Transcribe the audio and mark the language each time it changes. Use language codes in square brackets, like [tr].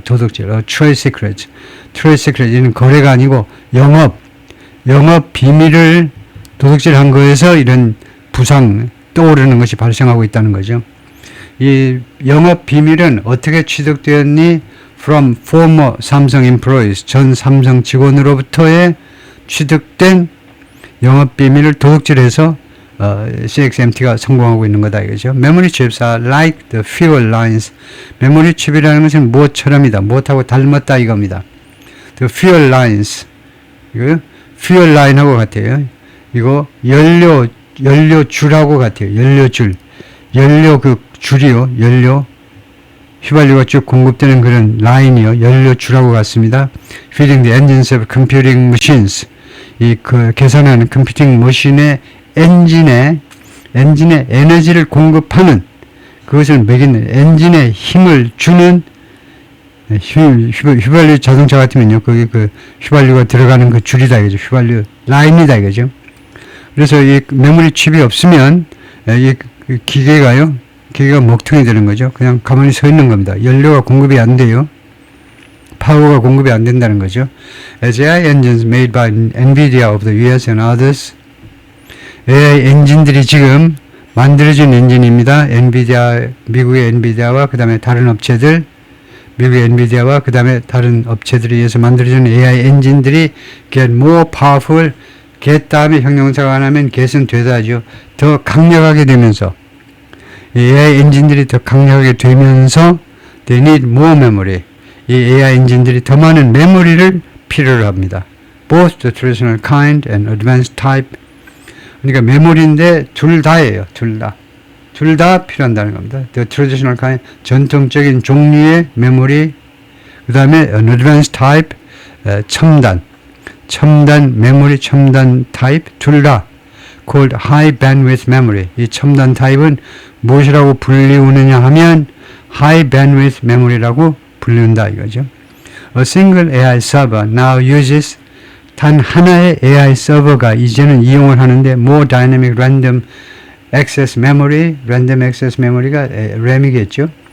[ko] 도둑질 trade secret 이는 거래가 아니고 영업 비밀을 도둑질한 거에서 이런 부상 떠오르는 것이 발생하고 있다는 거죠. 이 영업 비밀은 어떻게 취득되었니? [en] From former 삼성 employees [ko] 전 삼성 직원으로부터의 취득된 영업 비밀을 도둑질해서 CXMT가 성공하고 있는 거다 이거죠. [en] Memory chips are like the fuel lines. [ko] 메모리 칩이라는 것은 무엇처럼이다. 무엇하고 닮았다 이겁니다. [en] The fuel lines. [ko] 이거 fuel line하고 같아요. 이거 연료줄하고 같아요. 연료 그 줄이요. 연료 휘발유가 쭉 공급되는 그런 라인이요. 연료줄하고 같습니다. [en] Feeding the engines of computing machines. [ko] 이 그 계산하는 컴퓨팅 머신의 엔진에 에너지를 공급하는 그것을 먹이는 엔진에 힘을 주는 휘발유 자동차 같으면요. 거기 그 휘발유가 들어가는 그 줄이다 이거죠. 휘발유 라인이다 이거죠. 그래서 이 메모리 칩이 없으면 이 기계가 먹통이 되는 거죠. 그냥 가만히 서 있는 겁니다. 연료가 공급이 안 돼요. 파워가 공급이 안 된다는 거죠. [en] As AI engines made by NVIDIA of the US and others [ko] AI 엔진들이 지금 만들어진 엔진입니다. 미국의 엔비디아와 그 다음에 다른 업체들 미국의 엔비디아와 그 다음에 다른 업체들에 의해서 만들어진 AI 엔진들이 [en] get more powerful [ko] get 다음에 형용사가 하나면 get은 되다죠. 더 강력하게 되면서 AI 엔진들이 더 강력하게 되면서 [en] they need more memory. [ko] 이 AI 엔진들이 더 많은 메모리를 필요로 합니다. [en] Both the traditional kind and advanced type. [ko] 그러니까 메모리인데 둘 다예요. 둘 다 필요한다는 겁니다. [en] The traditional kind [ko] 전통적인 종류의 메모리. 그 다음에 [en] an advanced type [ko] 첨단 메모리 첨단 타입 둘 다 [en] called high bandwidth memory. [ko] 이 첨단 타입은 무엇이라고 불리우느냐 하면 [en] high bandwidth memory [ko] 라고 불리운다 이거죠. [en] A single AI server now uses [ko] 단 하나의 AI 서버가 이제는 이용을 하는데 [en] more dynamic random access memory, random access memory가 RAM이겠죠.